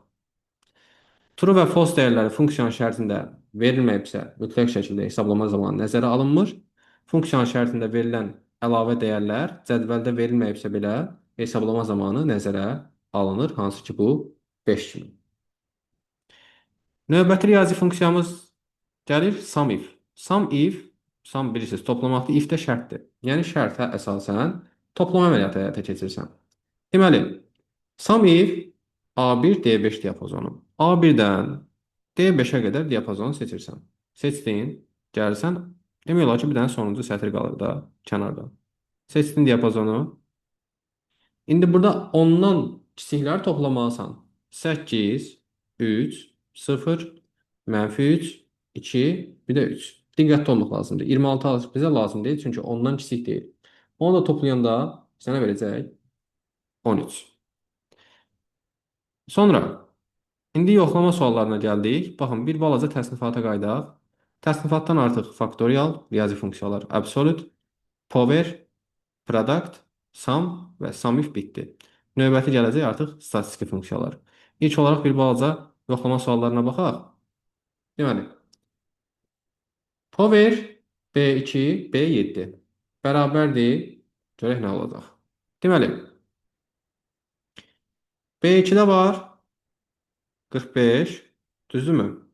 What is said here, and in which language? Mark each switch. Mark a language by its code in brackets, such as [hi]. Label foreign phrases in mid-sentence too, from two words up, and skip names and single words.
[az] True və false dəyərləri funksiyanın şərtində verilməyibsə, mütləq şəkildə hesablama zamanı nəzərə alınmır. Funksiyanın şərtində verilən əlavə dəyərlər cədvəldə verilməyibsə belə hesablama zamanı nəzərə alınır, hansı ki bu 5 kimi. Növbəti riyazi funksiyamız gəlir [en] sum if. [az] Sum bilirsiniz, toplamaqda if də şərtdir. Yəni şərtə əsasən toplama əməliyyatı həyata keçirsən. Deməli, [en] sum if [az] A1 D5 diapazonu. A1-dən D5-ə qədər diapazonu seçirsən. Seçdin, gəlirsən, demək olar ki, bir dənə sonuncu sətr qalır da kənarda. Seçdin diapazonu. İndi burada ondan kiçikləri toplamalısan. 8, 3, 0, -3, 2, bir də 3. Diqqətli olmaq lazımdır. 26 bizə lazım deyil, çünki ondan kiçik deyil. Onu da toplayanda sənə verəcək 13. Sonra indi yoxlama suallarına gəldik. Baxın, bir balaca təsnifata qaydaq. Təsnifatdan artıq faktorial, riyazi funksiyalar, [en] absolute, power, product, sum və sum if bitdi. [az] Növbəti gələcək artıq statistiki funksiyalar. İlk olaraq bir balaca yoxlama suallarına baxaq. Deməli, power B2, B7 bərabərdir. Görək nə olacaq. Deməli, B2-də var 45, düzdürmü?